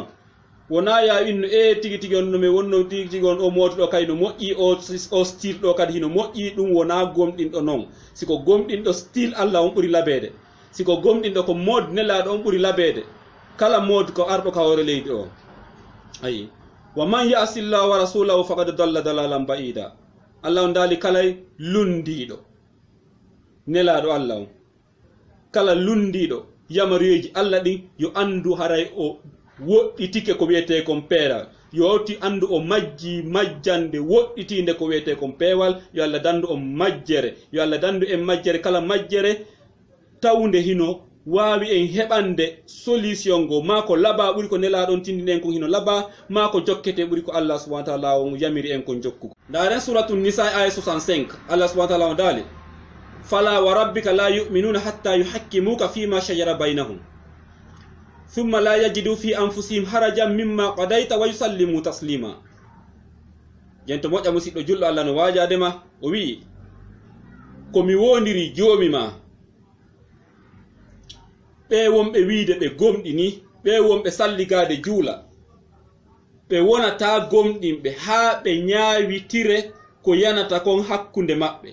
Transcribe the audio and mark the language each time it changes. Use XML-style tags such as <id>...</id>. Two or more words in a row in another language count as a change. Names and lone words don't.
<ff>wona ya inno tigi tigi on no mi wonno tigi tigi on o motuɗo kay no moƴƴi o style ɗo kadi hino moƴƴi, ɗum wona gomɗinɗo noon. siko gomɗinɗo style Allah on ɓuri labede, siko gomɗinɗo ko mode nelaɗo on ɓuri labede, kala mode ko arɗo ka hoore leydi o.</ff> <ar>أي ومن يعص الله ورسوله فقد ضل ضلالا بعيدا.</ar> <ff>Allah on dali kala lundiɗo nelaɗo Allah on, kala lundiɗo yamariyeji Allah ɗin yo andu haray o woɗɗitike ko wiyete kon peera, yo hawti andu o majji majjande woɗɗitinde ko wiyete kon peewal. yo Allah dandu o majjere, yo Allah dandu en majjere, kala majjere tawde hino wawi en heɓande solution go, ma ko laba ɓuri ko nelaɗon tindini en kon hino laba, ma ko jokkete ɓuri ko Allah</ff> <ar>سبحانه وتعالى</ar> <ff>on yamiri en kon jokkugo.</ff> <ar>ndaren سورة النساء aya 65 Allah سبحانه وتعالى</ar> <ff>on dali</ff> <ar>فلا وربك لا يؤمنون حتى يحكموك فيما شجر بينهم ثم لا يجدوا في أنفسهم حرجا مما قضيت ويسلموا تسليما.</ar> <ff>jento moƴƴa musidɗo julɗo Allah no wajadema, o wi ko mi wondiri joomi ma, ɓe wonɓe wiide ɓe gomɗini, ɓe wonɓe salligade juula, ɓe wonata gomɗinɓe ha ɓe ñaawitire ko yanata kon hakkunde maɓɓe.</ff>